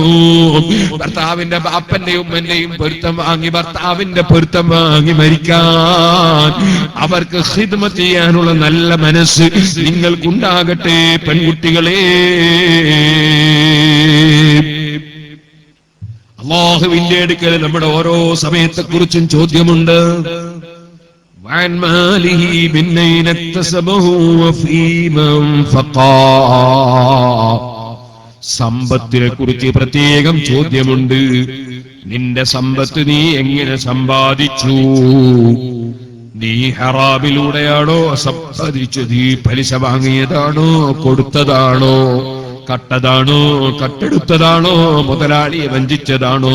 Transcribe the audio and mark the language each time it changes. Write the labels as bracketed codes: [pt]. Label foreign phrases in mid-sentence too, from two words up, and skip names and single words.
[ml] ഭർത്താവിന്റെ ബാപ്പന്റെയും ഉമ്മന്റെയും പൊരുത്തം വാങ്ങി, ഭർത്താവിന്റെ പൊരുത്തം വാങ്ങി മരിക്കാൻ, അവർക്ക് ഖിദ്മത്ത് ചെയ്യാനുള്ള നല്ല മനസ്സ് നിങ്ങൾക്കുണ്ടാകട്ടെ പെൺകുട്ടികളെ. അല്ലാഹുവിന്റെ അടുക്കൽ നമ്മുടെ ഓരോ സമയത്തെ കുറിച്ചും ചോദ്യമുണ്ട്. [ar] وعن ماله من أين اكتسبه وفيما أنفقه. [ml] സമ്പത്തിനെ കുറിച്ച് പ്രത്യേകം ചോദ്യമുണ്ട്. നിന്റെ സമ്പത്ത് നീ എങ്ങനെ സമ്പാദിച്ചു? നീ ഹറാമിലൂടെയാണോ സമ്പാദിച്ചത്? നീ പലിശ വാങ്ങിയതാണോ, കൊടുത്തതാണോ, കട്ടതാണോ, കട്ടെടുത്തതാണോ, മുതലാളിയെ വഞ്ചിച്ചതാണോ?